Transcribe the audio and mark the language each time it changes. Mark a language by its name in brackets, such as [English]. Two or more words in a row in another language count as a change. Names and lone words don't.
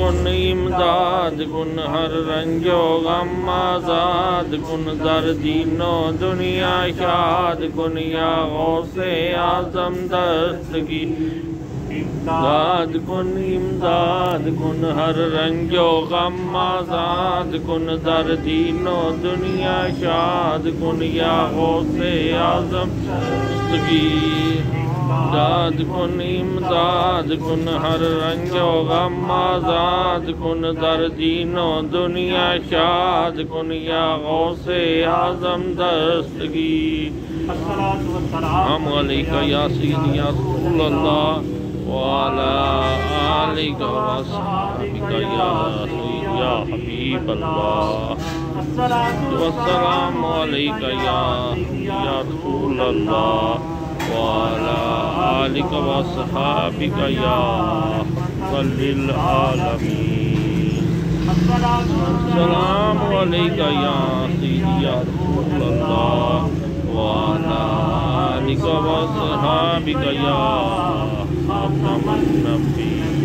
[Persian] کن ہر رنج و غم آزاد کن در دین و دنیا شاد کن یا غوث اعظم دستگیر امداد کن ہر رنج و غم آزاد کن در دین و دنیا شاد کن یا غوث اعظم دستگیر امداد کن ہر رنج و غم آزاد کن در دین و دنیا شاد کن یا غوث اعظم دستگیر [Arabic] السلام علیکہ یا سیدی یا رسول اللہ وعلى آلك وأصحابك يا سيدي يا حبيب الله والسلام عليك يا رسول الله وعلى آلك وأصحابك يا أفضل العالمين السلام عليك يا سيدي يا رسول الله وعلى آلك وأصحابك يا خاتم النبي